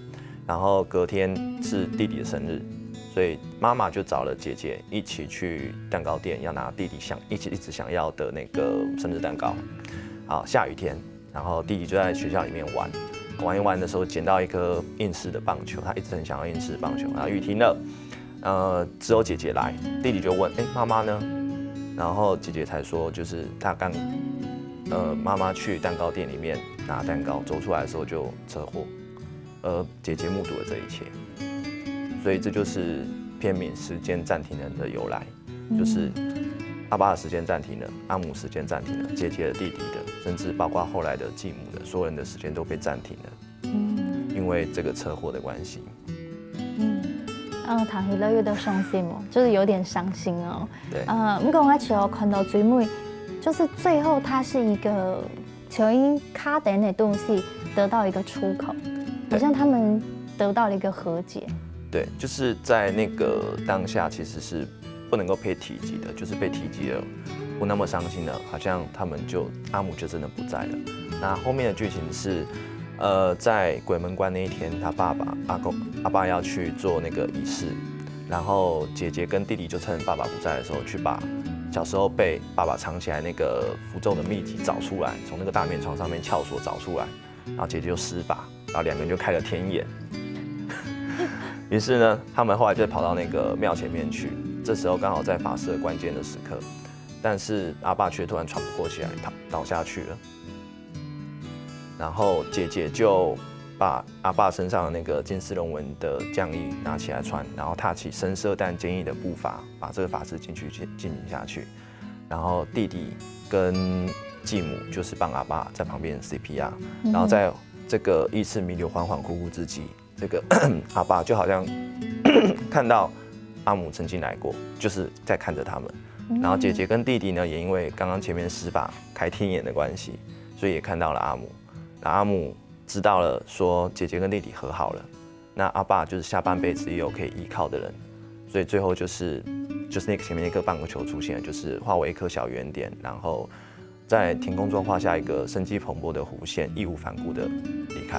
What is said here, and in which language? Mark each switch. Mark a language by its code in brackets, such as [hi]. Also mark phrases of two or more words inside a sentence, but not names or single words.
[zh] 然後隔天是弟弟的生日。所以媽媽就找了姐姐一起去蛋糕店，要拿弟弟一直想要的那個生日蛋糕。好，下雨天，然後弟弟就在學校裡面玩一玩的時候，撿到一顆硬式的棒球，他一直很想要硬式的棒球。然後雨停了，只有姐姐來，弟弟就問：媽媽呢？然後姐姐才說，就是他剛，媽媽去蛋糕店裡面拿蛋糕，走出來的時候就車禍，而姐姐目睹了這一切。所以這就是片名《時間暫停人》的由來，就是阿爸的時間暫停了，阿母時間暫停了，姐姐的、弟弟的，甚至包括後來的繼母的，所有人的時間都被暫停了，因為這個車禍的關係。談起來有點傷心哦，就是有點傷心哦。對。不過我其實看到最尾，就是最後它是一個從卡點的東西得到一個出口，好像他們得到了一個和解。對，就是在那個當下，其實是不能夠被提及的，就是被提及了，不那麼傷心了，好像他們阿母就真的不在了。那後面的劇情是，在鬼門關那一天，他阿爸要去做那個儀式，然後姐姐跟弟弟就趁爸爸不在的時候，去把小時候被爸爸藏起來那個符咒的秘籍找出來，從那個大面床上面撬鎖找出來，然後姐姐就施法，然後兩個人就開了天眼。於是呢，他們後來就跑到那個廟前面去，這時候剛好在法事的關鍵的時刻，但是阿爸卻突然喘不過氣來，倒下去了。然後姐姐就把阿爸身上的那個金絲龍紋的將衣拿起來穿，然後踏起深色但堅毅的步伐，把這個法事進行下去。然後弟弟跟繼母就是幫阿爸在旁邊 CPR，然後在這個意識彌留、恍恍惚惚之際，這個阿爸就好像看到阿母曾經來過，就是在看着他們。然後姐姐跟弟弟呢，也因為剛剛前面施法開天眼的關係，所以也看到了阿母。那阿母知道了，說姐姐跟弟弟和好了，那阿爸就是下半輩子也有可以依靠的人，所以最後就是那個前面那顆棒球出現，就是化為一顆小圓點，然後在天空中画下一个生机蓬勃的弧线，义无反顾的离开。